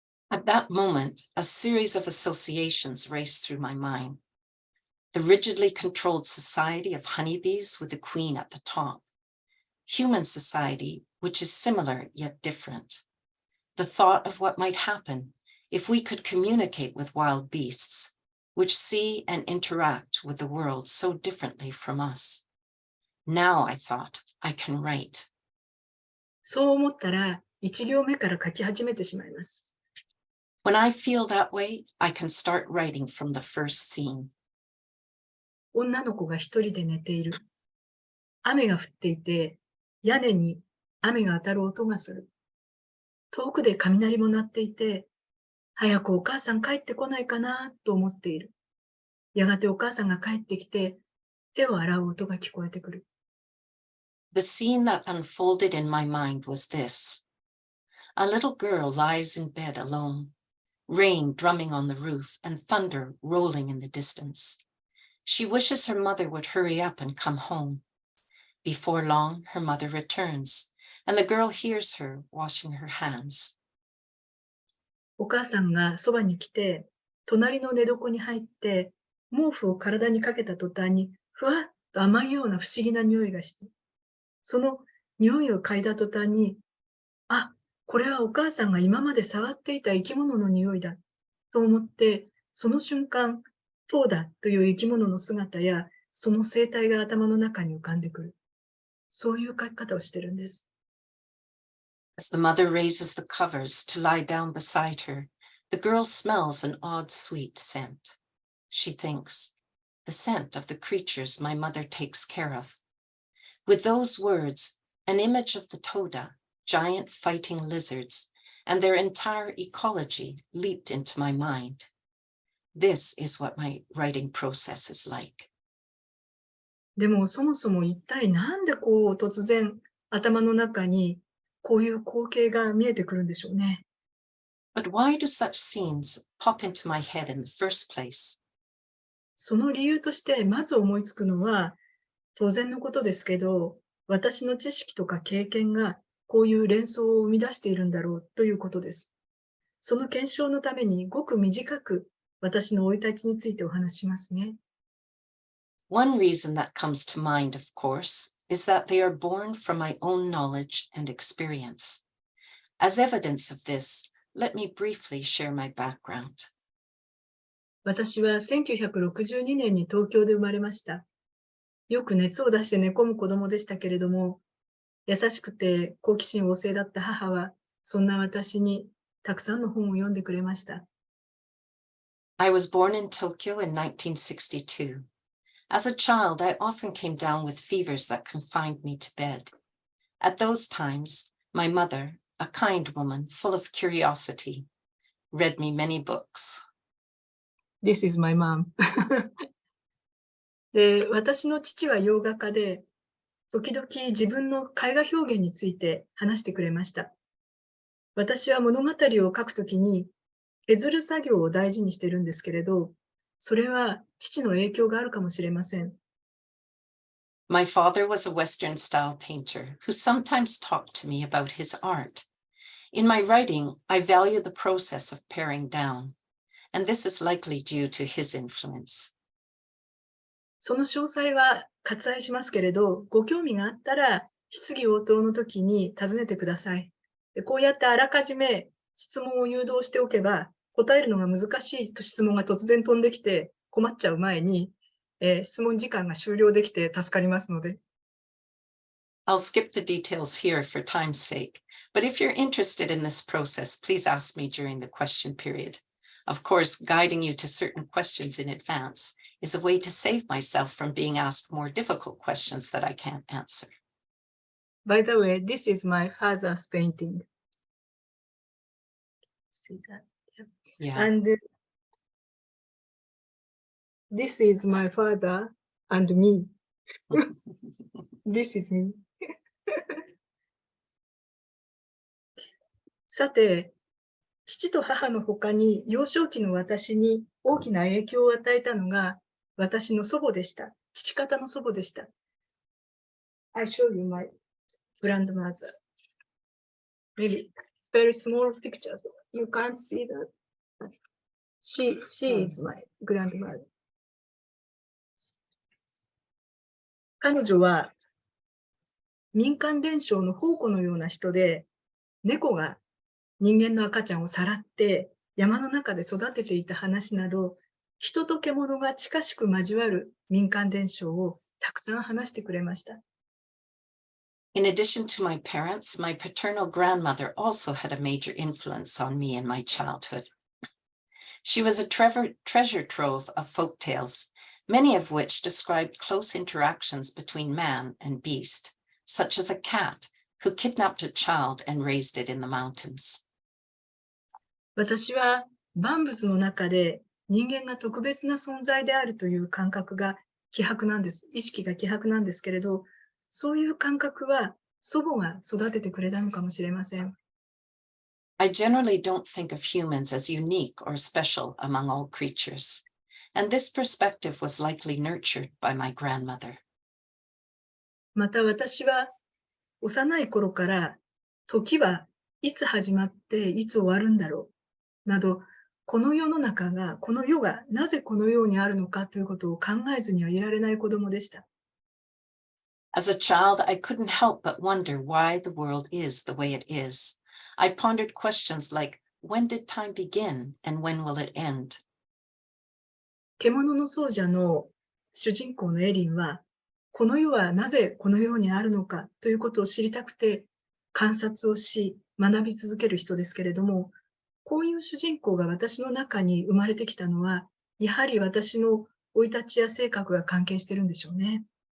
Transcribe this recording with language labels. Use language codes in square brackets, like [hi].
[en] At that moment, a series of associations raced through my mind. The rigidly controlled society of honeybees with the queen at the top. Human society, which is similar yet different. The thought of what might happen if we could communicate with wild beasts, which see and interact with the world so differently from us. Now I thought, I can write. [ja] そう思ったら、一行目から書き始めてしまいます。 [en] When I feel that way, I can start writing from the first scene. [ja] 女の子が一人で寝ている。雨が降っていて、屋根に雨が当たる音がする。遠くで雷も鳴っていて、早くお母さん帰ってこないかなと思っている。やがてお母さんが帰ってきて、手を洗う音が聞こえてくる。 [en] The scene that unfolded in my mind was this. A little girl lies in bed alone, rain drumming on the roof and thunder rolling in the distance. She wishes her mother would hurry up and come home. Before long, her mother returns, and the girl hears her washing her hands. [ja] お母さんがそばに来て、隣の寝床に入って、毛布を体にかけた途端に、ふわっと甘いような不思議な匂いがして、その匂いを嗅いだ途端に、これはお母さんが今まで触っていた生き物の匂いだと思って、その瞬間、トーダという生き物の姿や、その生態が頭の中に浮かんでくる。そういう書き方をしてるんです。 [en] As the mother raises the covers to lie down beside her, the girl smells an odd sweet scent. She thinks, the scent of the creatures my mother takes care of. With those words, an image of the Toda, giant fighting lizards, and their entire ecology leaped into my mind. This is what my writing process is like. [ja] でもそもそも一体なんで突然頭の中にこういう光景が見えてくるんでしょうね。 [en] But why do such scenes pop into my head in the first place? [ja] その理由としてまず思いつくのは当然のことですけど、私の知識とか経験がこういう連想を生み出しているんだろうということです。その検証のためにごく短く私の生い立ちについてお話ししますね。 [en] One reason that comes to mind, of course, is that they are born from my own knowledge and experience. As evidence of this, let me briefly share my background. [ja] 私は1962年に東京で生まれました。よく熱を出して寝込む子供でしたけれども、優しくて好奇心旺盛だった母は、そんな私にたくさんの本を読んでくれました。 [en] I was born in Tokyo in 1962. As a child, I often came down with fevers that confined me to bed. At those times, my mother, a kind woman full of curiosity, read me many books. This is my mom. [ja] で、私の父は洋画家で、時々自分の絵画表現について話してくれました。私は物語を書くときに、削る作業を大事にしてるんですけれど、それは父の影響があるかもしれません。 [en] My father was a Western style painter who sometimes talked to me about his art. In my writing, I value the process of paring down, and this is likely due to his influence. [ja] その詳細は割愛しますけれど、ご興味があったら、質疑応答の時に尋ねてください。でこうやってあらかじめ質問を誘導しておけば、答えるのが難しいと質問が突然飛んできて困っちゃう前に、質問時間が終了できて助かりますので。 [en] I'll skip the details here for time's sake, but if you're interested in this process, please ask me during the question period. Of course, guiding you to certain questions in advance is a way to save myself from being asked more difficult questions that I can't answer. By the way, this is my father's painting. See that? Yeah. And this is my father and me. This is me. [ja] さて、父と母の他に幼少期の私に大きな影響を与えたのが私の祖母でした。父方の祖母でした。 [en] I show you my grandmother. Maybe very small pictures. You can't see that. She is my grandmother. [ja] 彼女は民間伝承の宝庫のような人で、猫が人間の赤ちゃんをさらって山の中で育てていた話など、人と獣が近しく交わる民間伝承をたくさん話してくれました。 [en] In addition to my parents, my paternal grandmother also had a major influence on me in my childhood. She was a treasure trove of folk tales, many of which described close interactions between man and beast, such as a cat who kidnapped a child and raised it in the mountains. [ja] 私は万物の中で人間が特別な存在であるという感覚が希薄なんです。意識が希薄なんですけれど、そういう感覚は祖母が育ててくれたのかもしれません。 [en] I generally don't think of humans as unique or special among all creatures, and this perspective was likely nurtured by my grandmother. [ja] また私は幼い頃から時はいつ始まっていつ終わるんだろうなど、この世の中が、この世がなぜこのようにあるのかということを考えずにはいられない子供でした。 [en] As a child, I couldn't help but wonder why the world is the way it is. I pondered questions like, when did time begin and when will it end? [ja] 獣の奏者の主人公のエリンは、この世はなぜこのようにあるのかということを知りたくて観察をし学び続ける人ですけれども、こういう主人公が私の中に生まれてきたのは、やはり私の生い立ちや性格が関係してるんでしょうね。